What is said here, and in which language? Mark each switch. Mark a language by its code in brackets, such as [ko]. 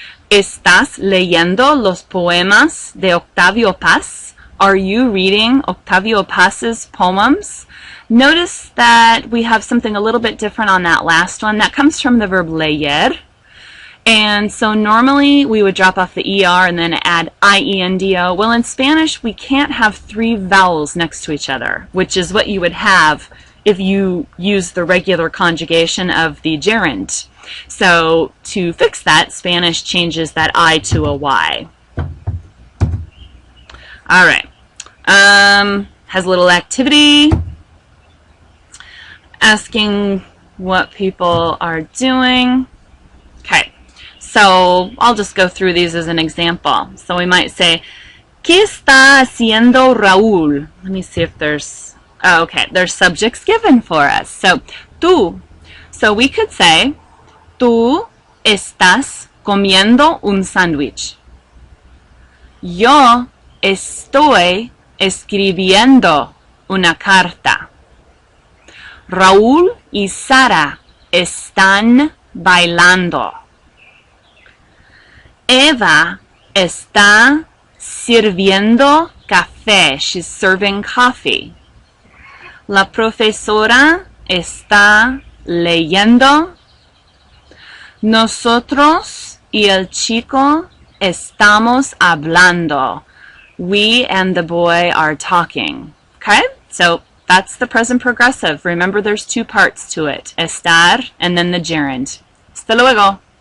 [es] ¿Estás leyendo los poemas de Octavio Paz? [en] Are you reading Octavio Paz's poems? Notice that we have something a little bit different on that last one. That comes from the verb leer. And so normally we would drop off the ER and then add IENDO. Well, in Spanish, we can't have three vowels next to each other, which is what you would have if you use the regular conjugation of the gerund. So to fix that, Spanish changes that I to a Y. All right. Has a little activity asking what people are doing. Okay. So I'll just go through these as an example. So we might say, [es] ¿Qué está haciendo Raúl? [en] Let me see if there's, oh, okay, there's subjects given for us. [es] So, tú. [en] So we could say, [es] tú estás comiendo un sándwich. Yo estoy escribiendo una carta. Raúl y Sara están bailando. Eva está sirviendo café. [en] She's serving coffee. [es] La profesora está leyendo. Nosotros y el chico estamos hablando. [en] We and the boy are talking. Okay? So that's the present progressive. Remember, there's two parts to it. Estar and then the gerund. [es] Hasta luego.